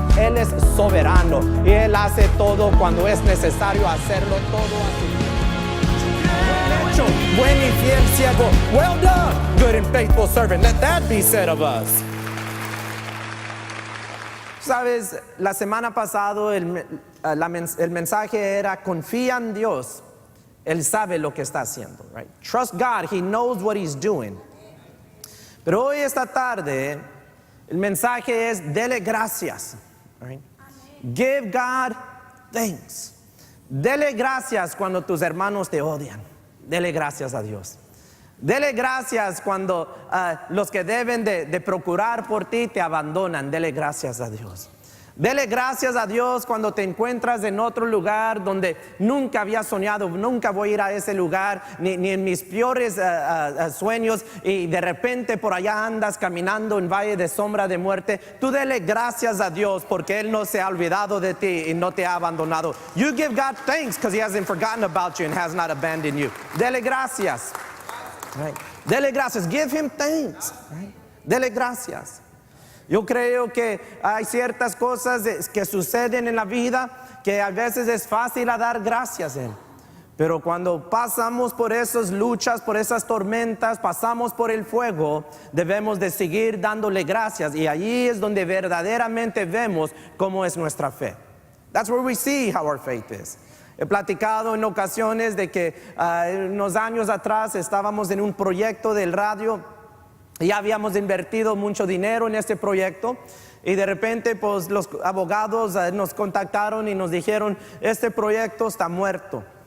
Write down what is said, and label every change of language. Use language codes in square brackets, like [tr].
[es] Él es soberano y Él hace todo cuando es necesario hacerlo todo a su buen hecho, buen y fiel siervo. [en] Well done, good and faithful servant. Let that be said of us. [es] Sabes, la semana pasada el mensaje era confía en Dios. Él sabe lo que está haciendo, right? [en] Trust God, He knows what He's doing. [es] Pero hoy esta tarde el mensaje es dele gracias, right? [en] Give God thanks. [es] Dele gracias cuando tus hermanos te odian. Dele gracias a Dios. Dele gracias cuando los que deben de procurar por ti te abandonan. Dele gracias a Dios. Dele gracias a Dios cuando te encuentras en otro lugar donde nunca había soñado, nunca voy a ir a ese lugar, ni en mis peores sueños, y de repente por allá andas caminando en valle de sombra de muerte. Tú dele gracias a Dios porque Él no se ha olvidado de ti y no te ha abandonado. [en] You give God thanks because He hasn't forgotten about you and has not abandoned you. [es] Dele gracias. Right. Dele gracias. [en] Give Him thanks. [es] Right. Dele gracias. Yo creo que hay ciertas cosas que suceden en la vida que a veces es fácil a dar gracias en. Pero cuando pasamos por esas luchas, por esas tormentas, pasamos por el fuego, debemos de seguir dándole gracias. Y allí es donde verdaderamente vemos cómo es nuestra fe. [en] That's where we see how our faith is. [es] He platicado en ocasiones de que unos años atrás estábamos en un proyecto del radio. Ya habíamos invertido mucho dinero en este proyecto y de repente pues los abogados nos contactaron y nos dijeron este proyecto está muerto.